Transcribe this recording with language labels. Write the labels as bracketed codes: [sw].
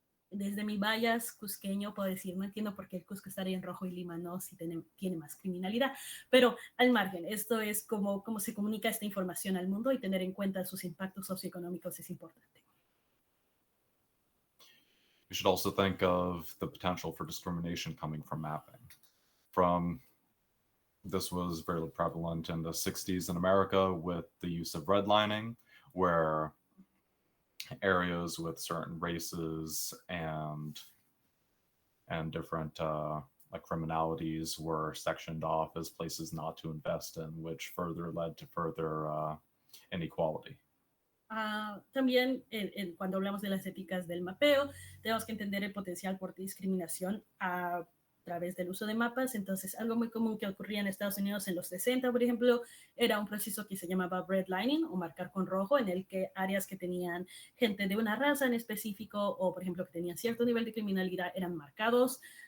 [es] Desde mi bias cusqueño puedo decir, no entiendo por qué el Cusco estaría en rojo y Lima no, si tiene más criminalidad, pero al margen, esto es cómo se comunica esta información al mundo y tener en cuenta sus impactos socioeconómicos es importante. [en] We should also think of the potential for discrimination coming from mapping. This was very prevalent in the 60s in America with the use of redlining, where areas with certain races and different like criminalities were sectioned off as places not to invest in, which further led to further inequality. [es] También cuando hablamos de las éticas del mapeo, tenemos que entender el potencial por discriminación a través del uso de mapas. Entonces, algo muy común que ocurría en Estados Unidos en los 60, por ejemplo, era un proceso que se llamaba redlining o marcar con rojo, en el que áreas que tenían gente de una raza en específico o, por ejemplo, que tenían cierto nivel de criminalidad eran marcados,